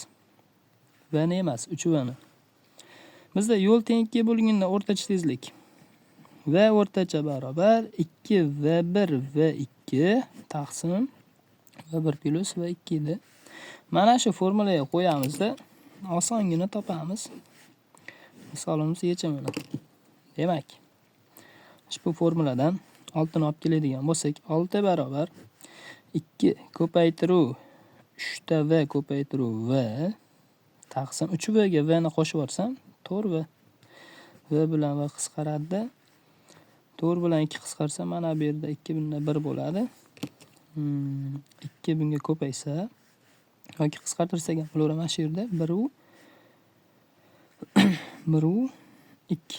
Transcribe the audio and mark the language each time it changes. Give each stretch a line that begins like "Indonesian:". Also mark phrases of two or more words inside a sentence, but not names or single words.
Uzbek: V ni emas, 3V ni. Bizda yo'l teng 2 bo'lganda o'rtacha tezlik V o'rtacha barobar 2V1 V2 taqsim V1 plus V2 edi. Mana shu formulaga qo'yamizda osongina topamiz. Misolimiz yechimini. Demak, ushbu formuladan 6 ni olib keladigan bo'lsak, 6 barobar 2 ko'paytiruv 3 ta V ko'paytiruv V taqsim 3V ga V ni qo'shib yuborsam 4V. v bilan v qisqaradi. 4 bilan 2 qisqarsa mana bu yerda 2 bunda 1 bo'ladi. 2 bunga ko'paysa yoki qisqartirsak ham bo'laveradi. Mana shu yerda 1 u 2.